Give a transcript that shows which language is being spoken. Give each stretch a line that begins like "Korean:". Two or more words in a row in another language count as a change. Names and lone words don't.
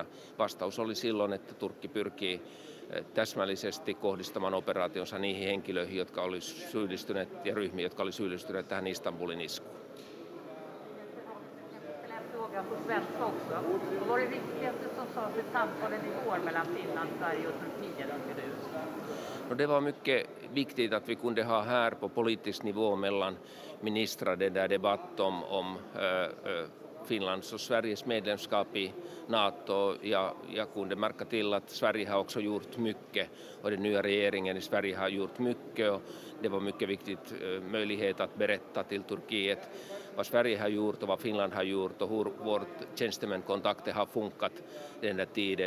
Finnish: Vastaus oli silloin, että Turkki pyrkii täsmällisesti kohdistamaan operaationsa niihin henkilöihin, jotka olisivat syyllistyneet, ja ryhmiin, jotka olisivat syyllistyneet tähän Istanbulin iskuun. No,
Swedish: det var mycket viktigt att vi kunde ha här på politisk nivå mellan ministrar den där debatt om Finlands och Sveriges medlemskap i NATO. Jag kunde märka till att Sverige har också gjort mycket, och den nya regeringen i Sverige har gjort mycket, och det var mycket viktigt möjlighet att berätta till Turkiet vad Sverige har gjort och vad Finland har gjort och hur vårt tjänstemankontakter har funkat den där tiden.